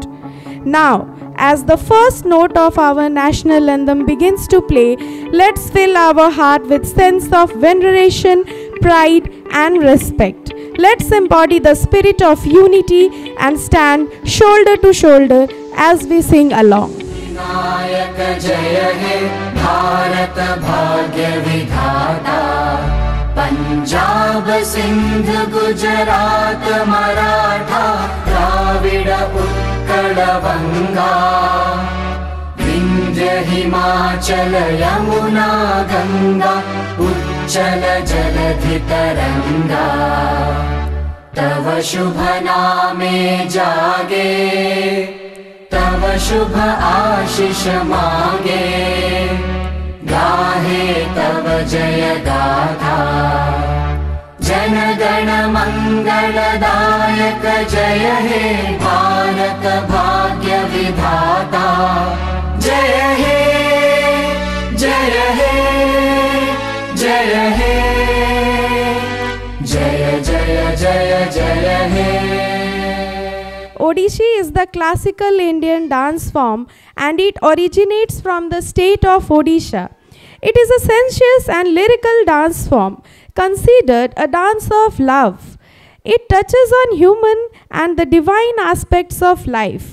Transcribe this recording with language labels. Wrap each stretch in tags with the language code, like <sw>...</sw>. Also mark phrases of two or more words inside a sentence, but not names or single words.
<en>Now, as the first note of our national anthem begins to play, let's fill our heart with sense of veneration, pride and respect. Let's embody the spirit of unity and stand shoulder to shoulder as we sing along.</en> <bn>বিনায়ক জয় হে ভারত ভাগ্য বিধাতা পাঞ্জাব সিন্ধ গুজরাট মারাঠা দ্রাবিড় উৎকল বঙ্গ বিন্ধ্য হিমাচল যমুনা গঙ্গা উচ্ছল জলধি তরঙ্গ তব শুভ নামে জাগে তব শুভ আশিস মাগে গাহে তব জয় গাথা জনগণ মঙ্গলদায়ক জয় হে ভারত ভাগ্য বিধাতা জয় হে জয় হে জয় হে জয় জয় জয় জয় হে।</bn> <en>Odissi is the classical Indian dance form and it originates from the state of Odisha. It is a sensuous and lyrical dance form considered a dance of love. It touches on human and the divine aspects of life.</en>